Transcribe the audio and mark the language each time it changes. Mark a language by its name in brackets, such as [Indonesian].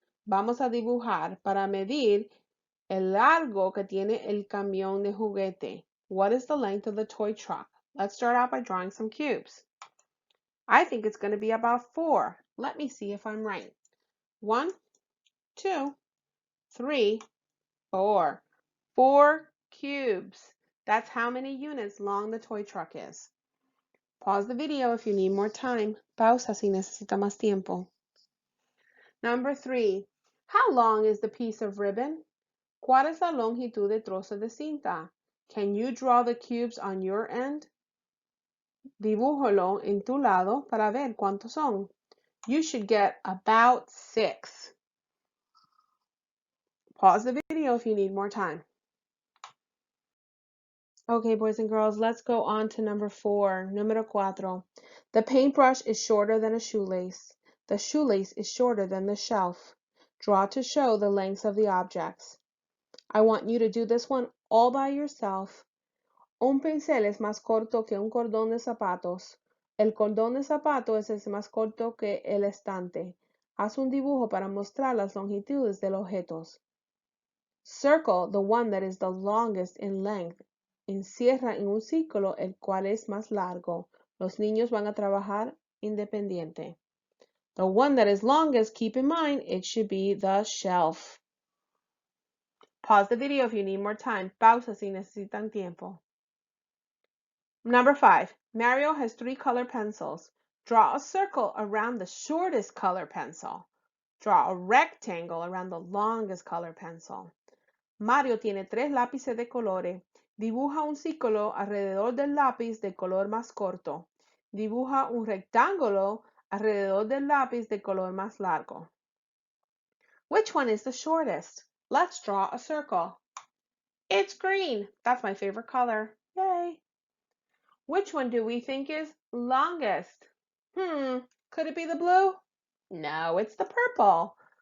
[Spanish] Vamos a dibujar para medir el largo que tiene el camión de juguete. [English] What is the length of the toy truck? Let's start out by drawing some cubes. I think it's going to be about 4. Let me see if I'm right. 1, 2, 3, 4. 4 cubes. That's how many units long the toy truck is. Pause the video if you need more time. [Spanish] Pausa si necesita más tiempo. [English] Number 3. How long is the piece of ribbon? [Spanish] ¿Cuál es la longitud de trozo de cinta? [English] Can you draw the cubes on your end? [Spanish] Dibújalo en tu lado para ver cuántos son. [English] You should get about 6. Pause the video if you need more time. Okay, boys and girls, let's go on to number 4. [Spanish] Número 4. [English] The paintbrush is shorter than a shoelace. The shoelace is shorter than the shelf. Draw to show the lengths of the objects. I want you to do this one all by yourself. [Spanish] Un pincel es más corto que un cordón de zapatos. El cordón de zapato es más corto que el estante. Haz un dibujo para mostrar las longitudes de los objetos. [English] Circle the one that is the longest in length. [Spanish] Encierra en un círculo el cual es más largo. Los niños van a trabajar independiente. [English] The one that is longest, keep in mind, it should be the shelf. Pause the video if you need more time. [Spanish] Pausa si necesitan tiempo. [English] Number 5. Mario has 3 color pencils. Draw a circle around the shortest color pencil. Draw a rectangle around the longest color pencil. [Spanish] Mario tiene 3 lápices de colores. Dibuja un círculo alrededor del lápiz de color más corto. Dibuja un rectángulo alrededor del lápiz de color más largo. [English] Which one is the shortest? Let's draw a circle. It's green. That's my favorite color. Yay! Which one do we think is longest? Could it be the blue? No, it's the purple.